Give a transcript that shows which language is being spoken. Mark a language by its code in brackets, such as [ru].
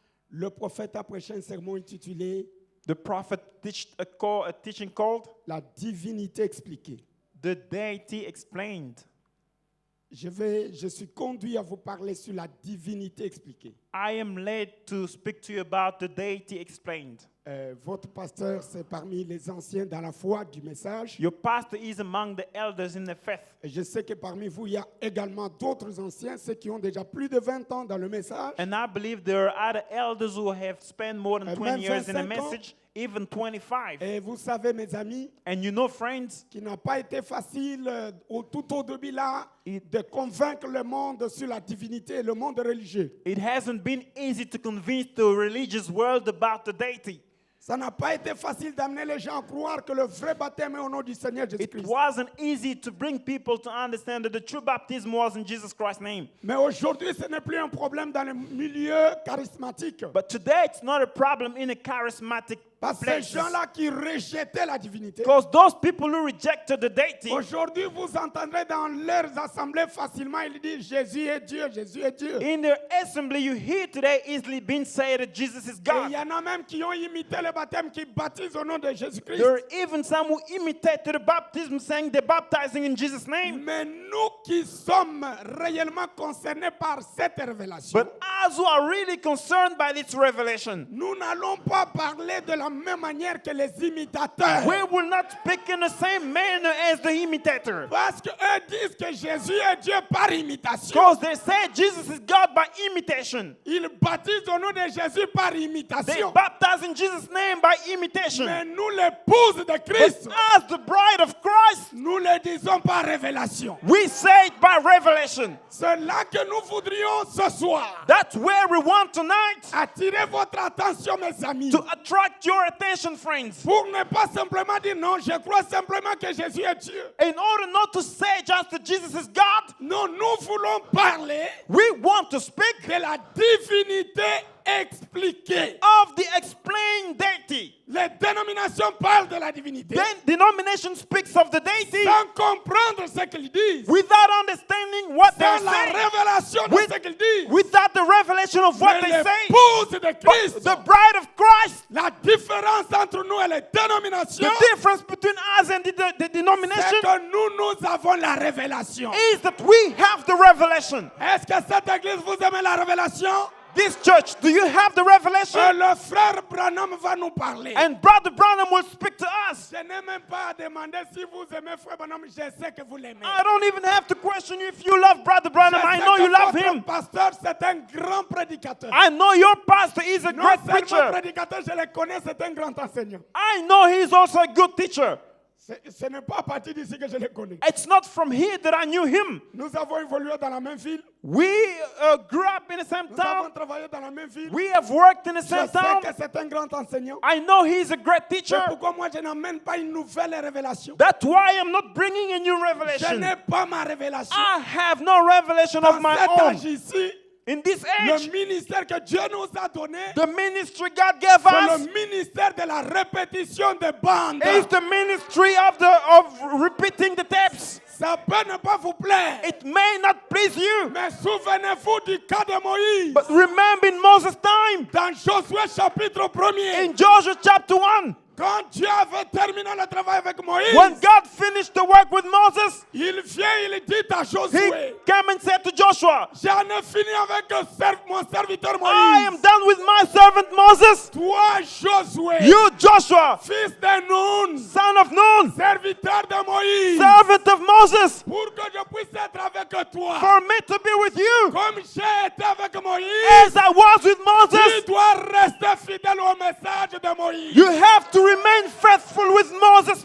[fr] le prophète a prêché un sermon intitulé [en] the prophet a teaching called [fr] La divinité expliquée. [en] The Deity Explained. [fr] Je suis conduit à vous parler sur la divinité expliquée. [en] I am led to speak to you about the Deity Explained. [fr] Votre pasteur, c'est parmi les anciens dans la foi du message. [en] Your pastor is among the elders in the faith. [fr] Et je sais que parmi vous, il y a également d'autres anciens, ceux qui ont déjà plus de 20 ans dans le message. [en] And I believe there are other elders who have spent more than 20 years in the [fr] 25 ans. [en] message, even 25. [fr] Et vous savez, mes amis, [en] And you know, friends, [fr] qu'il n'a pas été facile tout au début là de convaincre le monde sur la divinité et le monde religieux. [en] it hasn't been easy to convince the religious world about the deity. [fr] Ça n'a pas été facile d'amener les gens à croire que le vrai baptême est au nom du Seigneur [en] It [fr] Jésus-Christ. [en] wasn't easy to bring people to understand that the true baptism was in Jesus Christ's name. [fr] Mais aujourd'hui, ce n'est plus un problème dans le milieu charismatique. [en] But today, it's not a problem in a charismatic [fr] Parce que [en] place. [fr] ces gens-là qui rejetaient la divinité, [en] Because those people who rejected the deity, [fr] aujourd'hui, vous entendrez dans leurs assemblées facilement, ils disent Jésus est Dieu, Jésus est Dieu. [en] in their assembly, you hear today easily being said that Jesus is [fr] Et [en] God. [fr] il y en a même qui ont imité le baptême, qui baptisent au nom de Jésus-Christ. [en] There are even some who imitated the baptism, saying they're baptizing in Jesus' name. [fr] Mais nous qui sommes réellement concernés par cette révélation, [en] But us who are really concerned by this revelation, [fr] nous n'allons pas parler de la même manière que les imitateurs. [en] we will not speak in the same manner as the imitator. [fr] Parce qu'eux disent que Jésus est Dieu par imitation. [en] Because they say Jesus is God by imitation. [fr] Ils baptisent au nom de Jésus par [en] They [fr] imitation. [en] baptize in Jesus' name by imitation. [fr] Mais nous, l'épouse de [en] But [fr] Christ, [en] as the bride of Christ, [fr] nous le disons par révélation. [en] we say it by revelation. [fr] C'est là que nous voudrions ce soir [en] That's where we want tonight [fr] attirer votre attention, mes amis. [en] to attract your attention, friends. [fr] Pour ne pas simplement dire non, je crois simplement que Jésus est Dieu. [en] In order not to say just that Jesus is God, [fr] Non, nous voulons parler [en] we want to speak [fr] de la divinité expliquée. [en] of the explained deity. [fr] Les dénominations parlent de la divinité [en] Then denomination speaks of the deity [fr] sans comprendre ce qu'ils disent, [en] without understanding what they [fr] sans la [en] say, [fr] révélation de [en] with- [fr] ce qu'ils disent. [en] without the revelation of what [fr] Mais [en] they say. [fr] l'épouse de Christ, [en] The bride of Christ, [fr] la différence entre nous et les dénominations, [en] the difference between us and the [fr] c'est [en] denomination [fr] que nous avons la révélation. [en] is that we have the revelation. [fr] Est-ce que cette église, vous aimez la révélation? [en] This church, do you have the revelation? [fr] Le frère Branham va nous parler. [en] And Brother Branham will speak to us. [fr] Je n'ai même pas à demander si vous aimez frère Branham, je sais que vous l'aimez. [en] I don't even have to question you if you love Brother Branham. I know you love him. [fr] Pasteur, c'est un grand prédicateur. [en] I know your pastor is a [fr] Non [en] great [fr] seulement [en] preacher. [fr] prédicateur, je le connais, c'est un grand enseignant. [en] I know he's also a good teacher. [fr] Ce n'est pas à partir d'ici que je le connais. [en] It's not from here that I knew him. [fr] Nous avons évolué dans la même ville. [en] We grew up in the same [fr] Nous avons [en] town. [fr] travaillé dans la même ville. [en] We have worked in the [fr] Je [en] same [fr] sais [en] town. [fr] que c'est un grand enseignant. [en] I know he's a great [fr] Mais [en] teacher. [fr] pourquoi moi je n'amène pas une nouvelle révélation? [en] That's why I'm not bringing a new [fr] Je [en] revelation. [fr] n'ai pas ma révélation. [en] I have no revelation of [fr] Dans [en] my [fr] cet [en] own. [fr] âge ici, [en] In this [fr] le [en] age, [fr] ministère que Dieu nous a donné, [en] the ministry God gave [fr] c'est [en] us [fr] le ministère de la répétition des bandes. [en] is the ministry of repeating the tapes. [fr] Ça peut ne pas vous plaire. [en] It may not please you, [fr] Mais souvenez-vous du cas de Moïse. [en] but remember in Moses' time, [fr] Dans Josué chapitre 1er, [en] in Joshua chapter 1, [fr] quand Dieu avait terminé le travail avec Moïse, [en] when God finished the work with Moses, [fr] il vient, il dit à [en] he [fr] Josué, [en] came and said to Joshua, [fr] j'en ai fini avec mon serviteur [en] I am [fr] Moïse. [en] done with my servant Moses. [fr] Toi, Josué, [en] You, Joshua, [fr] fils de Nun, [en] son of Nun, [fr] serviteur de Moïse, [en] servant of Moses, [fr] pour que je puisse être avec toi, [en] for me to be with you, [fr] comme j'ai été avec Moïse, [en] as I was with [fr] tu [en] Moses. [fr] dois rester fidèle au message de Moïse. [en] You have to remain faithful with Moses'